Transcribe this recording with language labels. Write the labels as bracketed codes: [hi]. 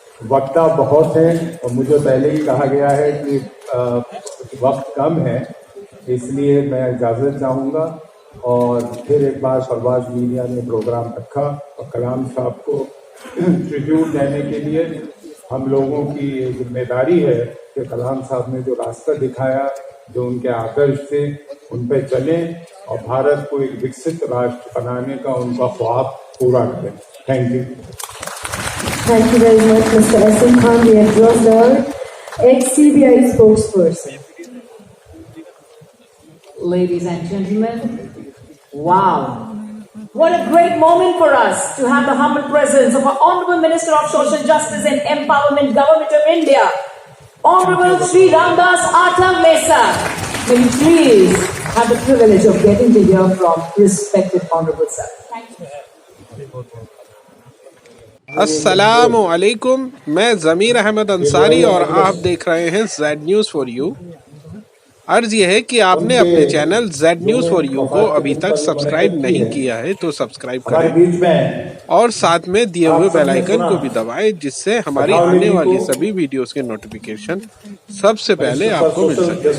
[hi] वक्त बहुत है और मुझे पहले ही कहा गया है कि वक्त कम है, इसलिए मैं इजाज़त चाहूँगा और फिर एक बार फरवाज मीडिया ने प्रोग्राम रखा और कलाम साहब को ट्रिब्यूट देने के लिए हम लोगों की जिम्मेदारी है कि कलाम साहब ने जो रास्ता दिखाया, जो उनके आदर्श थे, उन पे चलें और भारत को एक विकसित राष्ट्र बनाने का उनका ख्वाब पूरा करें। [en] Thank you. Thank you very much, Mr. S.M. Khan, the address, ex-CBI spokesperson. Ladies and gentlemen, wow. What a great moment for us to have the humble presence of our Honorable Minister of Social Justice and Empowerment, Government of India, Honorable Sri Ramdas Athavlesa. May we please have the privilege of getting to hear from respected Honorable Sir. Thank you. [hi] अस्सलामु अलैकुम, मैं ज़मीर अहमद अंसारी और आप देख रहे हैं Z news for you. अर्ज ये है कि आपने अपने channel Z news for you को अभी तक सब्सक्राइब नहीं किया है तो सब्सक्राइब करें और साथ में दिए हुए बेल आइकन को भी दबाएं, जिससे हमारी आने वाली सभी वीडियोस के नोटिफिकेशन सबसे पहले आपको मिल सके।